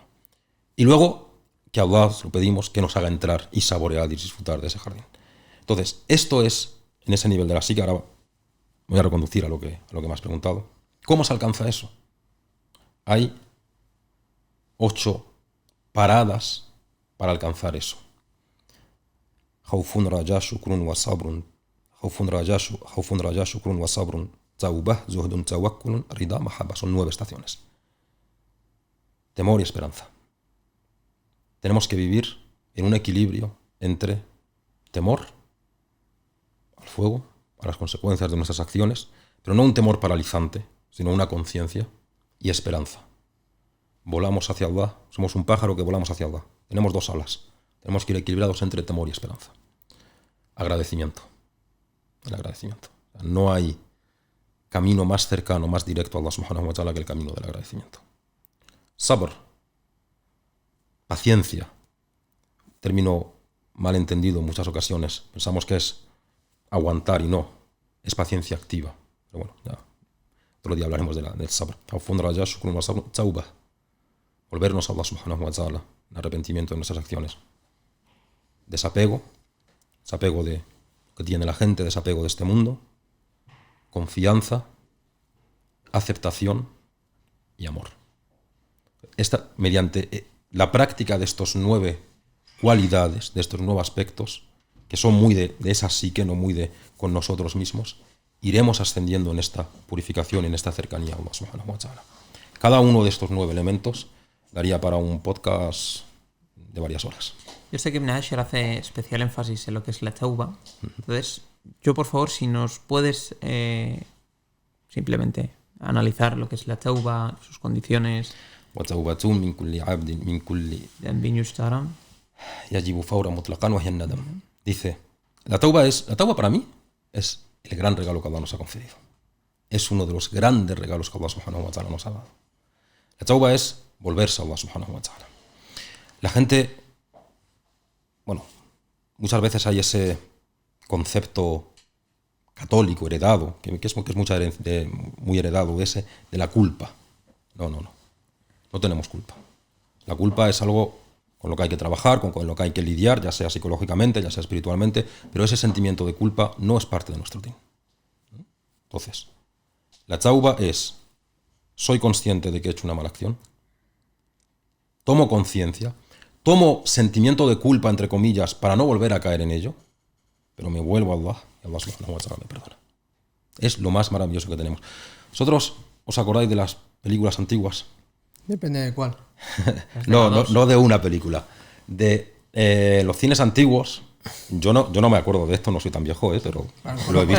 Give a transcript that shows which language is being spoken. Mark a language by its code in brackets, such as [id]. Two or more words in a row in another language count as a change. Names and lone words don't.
[es] Y luego, que a Allah lo pedimos que nos haga entrar y saborear y disfrutar de ese jardín. Entonces, esto es en ese nivel de la psique. Ahora voy a reconducir a lo que me has preguntado. ¿Cómo se alcanza eso? Hay 8 paradas para alcanzar eso. [ar] خوف رجاء شكر وصبر. خوف رجاء شكر وصبر. توبة، زهد، توكل، رضا، محبة. [es] Son 9 estaciones. Temor y esperanza. Tenemos que vivir en un equilibrio entre temor al fuego, a las consecuencias de nuestras acciones, pero no un temor paralizante, sino una conciencia, y esperanza. Volamos hacia Allah, somos un pájaro que volamos hacia Allah. Tenemos 2 alas. Tenemos que ir equilibrados entre temor y esperanza. Agradecimiento. El agradecimiento. No hay camino más cercano, más directo a [ar] الله سبحانه وتعالى [es] que el camino del agradecimiento. Sabr. Paciencia. Término mal entendido en muchas ocasiones. Pensamos que es aguantar y no. Es paciencia activa. Pero bueno, ya otro día hablaremos del sabr. Volvernos a [ar] الله سبحانه وتعالى [es] en arrepentimiento de nuestras acciones. Desapego. Desapego de lo que tiene la gente, desapego de este mundo. Confianza. Aceptación y amor. Mediante la práctica de estos 9 cualidades, de estos 9 aspectos, que son muy de esa psique, no muy de con nosotros mismos, iremos ascendiendo en esta purificación, en esta cercanía a [ar] الله سبحانه وتعالى. [es] Cada uno de estos 9 elementos daría para un podcast de varias horas. Yo sé que Ibn Ashir hace especial énfasis en lo que es la tauba. Entonces, yo por favor, si nos puedes simplemente analizar lo que es la tauba, sus condiciones. [ar] وتوبة من كل عبد من كل ذنب يجترم يجب فورا مطلقا وهي الندم. [es] Dice, la tauba para mí es el gran regalo que Allah nos ha concedido. Es uno de los grandes regalos que [ar] الله سبحانه وتعالى [es] nos ha dado. La tauba es volverse a [ar] الله سبحانه وتعالى. [es] La gente, bueno, muchas veces hay ese concepto católico heredado, que es muy heredado, de la culpa. No tenemos culpa. La culpa es algo con lo que hay que trabajar, con lo que hay que lidiar, ya sea psicológicamente, ya sea espiritualmente, pero ese sentimiento de culpa no es parte de nuestro din. Entonces, la tauba es, soy consciente de que he hecho una mala acción, tomo conciencia, tomo sentimiento de culpa, entre comillas, para no volver a caer en ello, pero me vuelvo a Allah y [ar] الله سبحانه وتعالى [es] me perdona. Es lo más maravilloso que tenemos. ¿Vosotros os acordáis de las películas antiguas? Depende de cuál. No de una película. De los cines antiguos, yo no me acuerdo de esto, no soy tan viejo, pero lo he visto.